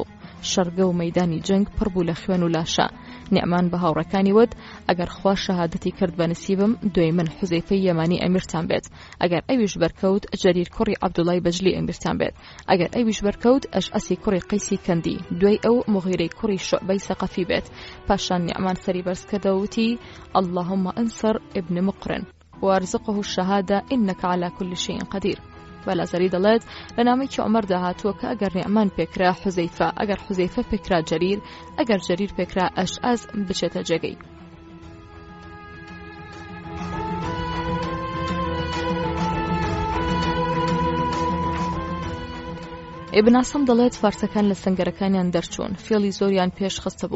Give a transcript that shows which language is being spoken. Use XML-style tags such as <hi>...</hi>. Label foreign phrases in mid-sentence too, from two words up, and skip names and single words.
<ckb>شەرگە و مەیدانی جەنگ پڕ بوو لە خوێن و لاشە. نیعمان بە هاوڕەکانی وت ئەگەر خوا شەهادەتی کرد بە نسیبم، دوای من حوزەیفەی یەمانی ئەمیرتان بێت، ئەگەر ئەویش بەرکەوت جەریر کوڕی عەبدوڵای بەجلی ئەمیرتان بێت، ئەگەر ئەویش بەرکەوت ئەشعەسی کوڕی قەیسی کەندی، دوای ئەو مغیرەی کوڕی شوعبەی سەقەفی بێت. پاشان نیعمان سەری بەرزکردەوە وتی</ckb> <ar>اللهم انصر ابن مقرن وارزقه الشهادة إنك على كل شيء قدير.</ar> <ckb>بەلازەری دەڵێت لە نامەیەکی عومەر داهاتووە کە ئەگەر نیعمان پێکرا حوزەیفە، ئەگەر حوزەیفە پێکرا جەریر، ئەگەر جەریر پێکرا ئەشعەز بچێتە جێگەی. ابن عاصم دەڵێت فارسەکان لە سەنگەرەکانیان دەرچوون، فێڵی زۆریان پێش خستە بوو.</ckb>